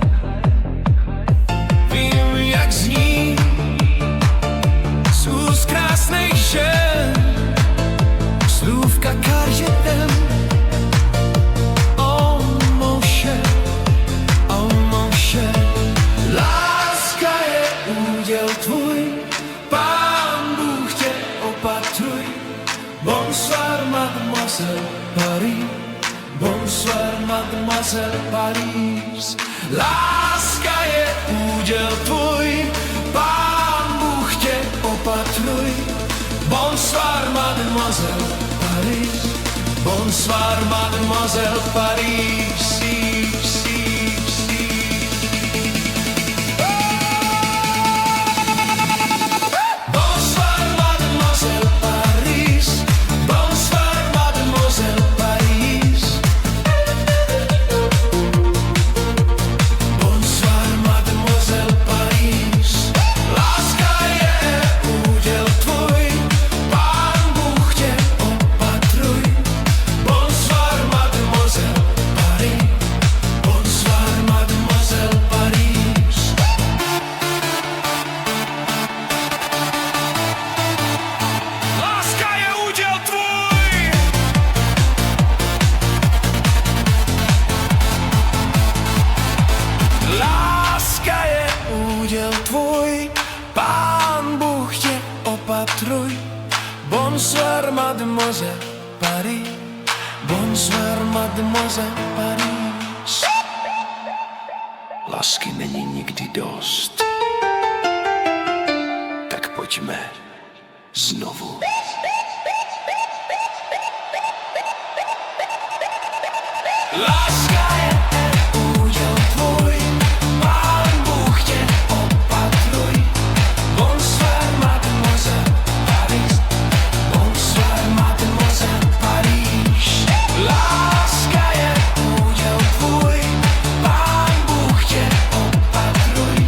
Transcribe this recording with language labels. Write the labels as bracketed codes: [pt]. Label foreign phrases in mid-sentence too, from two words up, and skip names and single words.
[cs] Vím, jak zní z úst krásných žen slůvka Carjetem. [fr] Oh mon cher, [cs] láska je úděl tvůj, Pán Bůh tě opatruj. [fr] Bonsoir, mademoiselle Paris, bonsoir, mademoiselle Paris. [cs] Láska je úděl tvůj, Pán Bůh tě opatruj. [fr] Bonsoir, mademoiselle Paris, bonsoir, mademoiselle Paris. Bonsoir, mademoiselle Paris, bonsoir, mademoiselle Paris. Bonsoir, mademoiselle Paris. [cs] Láska je úděl tvůj, Pán Bůh tě opatruj. [fr] Bonsoir, mademoiselle Paris, bonsoir, mademoiselle Paris. [cs] Láska je úděl tvůj. Láska je úděl tvůj, Pán Bůh tě opatruj. [fr] Bonsoir, mademoiselle Paris, bonsoir, mademoiselle Paris. [cs] Lásky není nikdy dost, tak pojďme znovu. Láska je úděl tvůj, Pán Bůh tě opatruj. [fr] Bonsoir, mademoiselle Paris, bonsoir, mademoiselle Paris. [cs] Láska je úděl tvůj, Pán Bůh tě opatruj.